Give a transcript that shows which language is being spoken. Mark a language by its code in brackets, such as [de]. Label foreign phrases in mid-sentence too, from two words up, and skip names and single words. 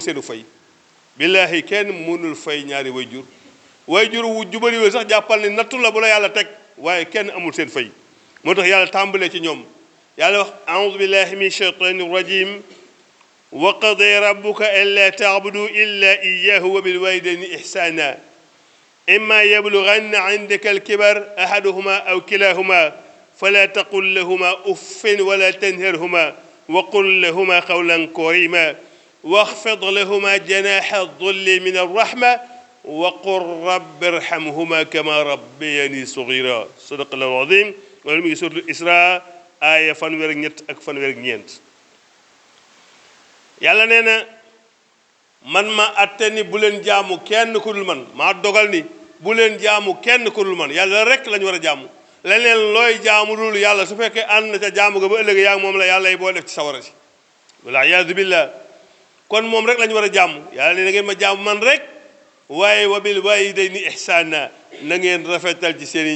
[wo] seenu fay billaahi kenn mënul fay ñaari wayjur wayjur wu jubari wee sax jàppal ni nattu la bu la yàlla teg waaye kenn amul seen fay moo tax yàlla tàmbalee ci ñoom yàlla wax [ar] أعوذ بالله من الشيطان الرجيم و وقضى ربك ألا تعبدوا إلا إياه وبالوالدين إحسانا إما يبلغن عندك الكبر أحدهما أو كلاهما فلا تقل لهما أف ولا تنهرهما وقل لهما قولا كريما واخفض لهما جناح الذل من الرحمة وقل رب ارحمهما كما ربياني صغيرا صدق الله العظيم ولم سورة الإسراء آية [wo] fanweer ak ñett ak fanweer ak ñeent yàlla nee na man ma atte ni bu leen jaamu kenn ku dul man maa dogal ni bu leen jaamu kenn ku dul man yàlla rek lañu war a jaamu leneen looy jaamu dul yàlla su fekkee ànd na ca jaamu ga ba ëllëg yaa ngi moom la yàlla yi boo def ci sawara si [ar] والعياذ بالله [wo] kon moom rek la ñu war a jaamu yàlla ne na ngeen ma jaamu man rek waaye [ar] وبالوالدين إحسانا [wo] na ngeen rafetal ci seen i